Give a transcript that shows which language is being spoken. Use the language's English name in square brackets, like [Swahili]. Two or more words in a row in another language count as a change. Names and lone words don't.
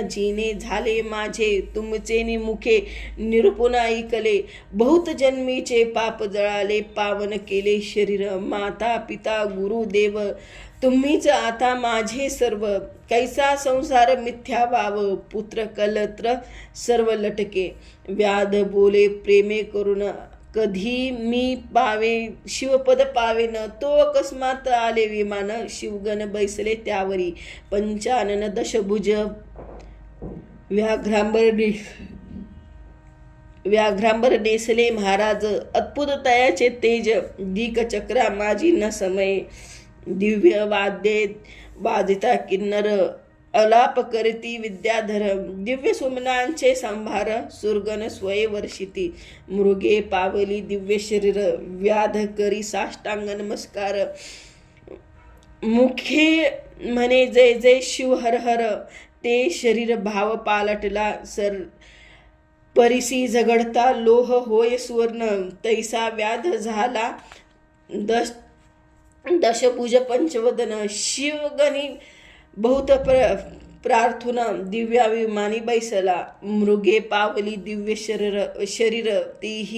[Marathi] जीने झाले माझे तुमचे निमुखे निरूपण ऐकले बहुत जन्मीचे पाप जळाले पावन केले शरीर माता पिता गुरु देव तुम्हीच आता माझे सर्व कैसा संसार मिथ्या वाव पुत्र कलत्र सर्व लटके व्याध बोले प्रेमे करून कधी मी पावे शिवपद पावेन तो अकस्मात आले विमान शिवगण बैसले त्यावरी पंचानन दशभुज व्याघ्रांबर नेसले महाराज अद्भुत तयाचे तेज दिक चक्रा माझी न समय दिव्य वाद्ये वादिता किन्नर अलाप करती विद्याधर दिव्य सुमनांचे संभार सुरगण स्वये वर्षिती मृगे पावली दिव्य शरीर व्याध करी साष्टांग नमस्कार मुखे म्हणे जय जय शिव हर हर ते शरीर भाव पालटला सर परिसी झगडता लोह होय सुवर्ण तैसा व्याध झाला दशभुज पंचवदन शिवगणी बहुत प्रार्थना दिव्या विमानी बैसला, मृगे पावली दिव्य शरीर तीही